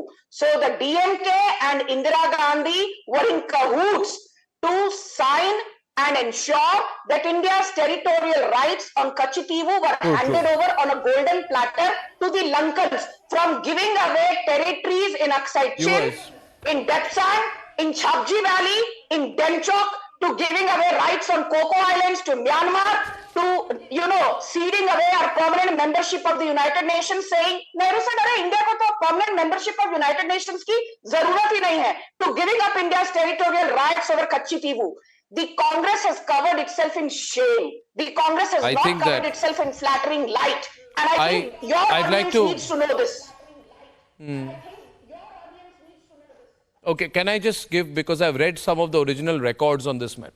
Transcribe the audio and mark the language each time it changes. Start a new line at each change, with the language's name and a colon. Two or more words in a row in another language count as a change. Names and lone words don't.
English: So the DMK and Indira Gandhi were in cahoots to sign and ensure that India's territorial rights on Katchatheevu were handed over on a golden platter to the Lankans, from giving away territories in Aksai Chin, in Depsang, in Chapji Valley, in Demchok, to giving away rights on Coco Islands to Myanmar, to, ceding away our permanent membership of the United Nations, saying, Nehru said,
Hindi: "Arey, India ko to
English: permanent membership of United Nations
Hindi: की ज़रूरत ही नहीं है,"
English: to giving up India's territorial rights over Katchatheevu. The Congress has covered itself in shame. The Congress has not covered itself in flattering light. And I think your audience needs to know this. Okay, can I just give, because I've read some of the original records on this matter.